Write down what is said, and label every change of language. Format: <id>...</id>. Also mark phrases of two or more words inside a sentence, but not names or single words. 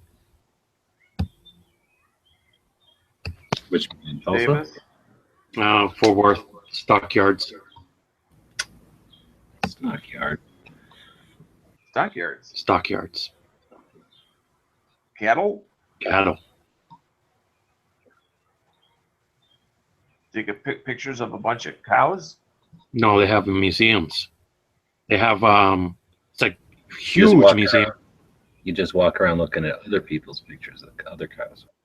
<en>Which in Tulsa? Fort Worth, Stockyards. Stockyard. Stockyards. Stockyards. Cattle? Cattle. Take pictures of a bunch of cows? No, they have museums. They have it's like huge museum. You just walk around looking at other people's pictures of other cows.</en>